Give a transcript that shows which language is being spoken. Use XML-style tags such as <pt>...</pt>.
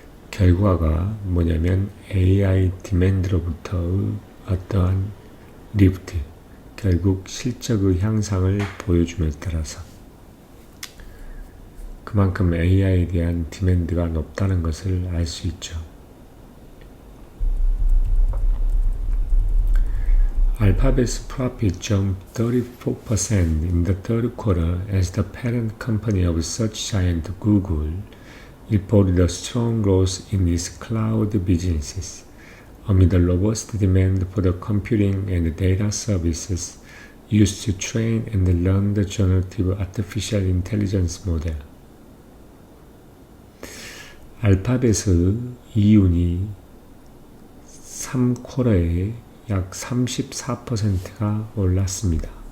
<ko>결과가 뭐냐면 AI 디맨드로부터의 어떠한 리프트, 결국 실적의 향상을 보여줌에 따라서 그만큼 AI에 대한 디맨드가 높다는 것을 알 수 있죠.</ko> <en>Alphabet's profit jumped 34% in the third quarter as the parent company of search giant Google reported a strong growth in its cloud businesses. Amid the robust demand for the computing and data services used to train and learn the generative artificial intelligence model.</en> <ko>알파벳의 이윤이 3쿼터에 약 34%가 올랐습니다.</ko>